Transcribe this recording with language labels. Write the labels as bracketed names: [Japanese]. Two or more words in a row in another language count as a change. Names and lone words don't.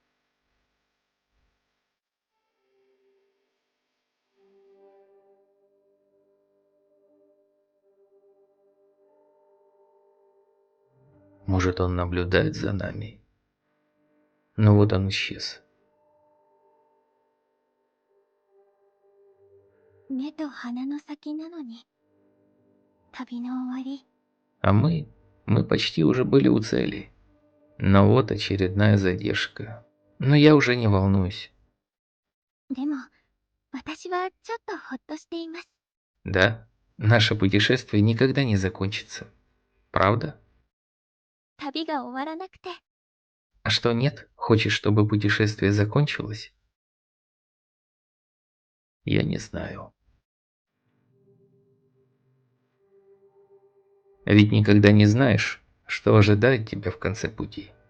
[Russian] Может, он наблюдает за нами? Но вот он исчез. [Japanese] 目と鼻の先なのに。旅の終わり。 [Russian] А мы почти уже были у цели. Но вот очередная задержка. Но я уже не волнуюсь. [Japanese] でも、私はちょっとほっとしています。 [Russian] Да, наше путешествие никогда не закончится. Правда? [Japanese] 旅が終わらなくて。 [Russian] А что нет? Хочешь, чтобы путешествие закончилось? Я не знаю. Ведь никогда не знаешь, что ожидает тебя в конце пути.